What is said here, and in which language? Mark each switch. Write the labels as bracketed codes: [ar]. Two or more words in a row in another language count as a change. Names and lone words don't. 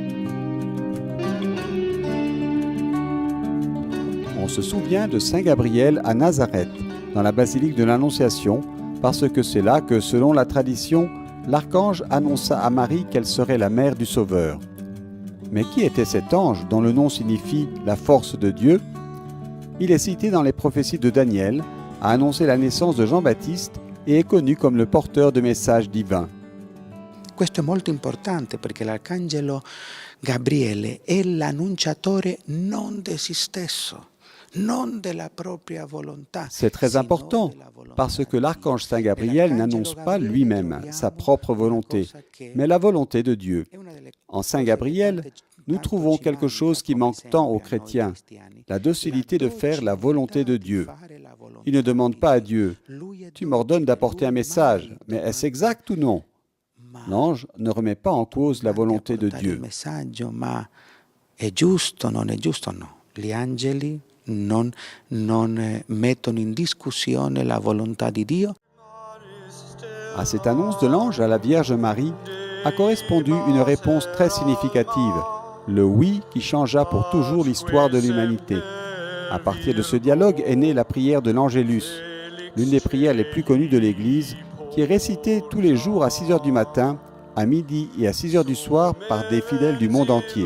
[fr] On se souvient de Saint Gabriel à Nazareth, dans la basilique de l'Annonciation, parce que c'est là que, selon la tradition, l'archange annonça à Marie qu'elle serait la mère du Sauveur. Mais qui était cet ange dont le nom signifie « la force de Dieu » ? Il est cité dans les prophéties de Daniel, a annoncé la naissance de Jean-Baptiste et est connu comme le porteur de messages divins. [it] Questo è molto importante perché l'arcangelo Gabriele è l'annunciatore non di se stesso, non della propria volontà. [fr] C'est très important parce que l'archange Saint Gabriel n'annonce pas lui-même sa propre volonté, mais la volonté de Dieu. En Saint Gabriel, nous trouvons quelque chose qui manque tant aux chrétiens, la docilité de faire la volonté de Dieu. Il ne demande pas à Dieu « Tu m'ordonnes d'apporter un message, mais est-ce exact ou non ?» L'ange ne remet pas en cause la volonté de Dieu. [it] Gli angeli non mettono in discussione la volontà di Dio. [fr] À cette annonce de l'ange à la Vierge Marie a correspondu une réponse très significative, le oui qui changea pour toujours l'histoire de l'humanité. À partir de ce dialogue est née la prière de l'Angélus, l'une des prières les plus connues de l'Église, qui est récitée tous les jours à 6 heures du matin, à midi et à 6 heures du soir par des fidèles du monde entier.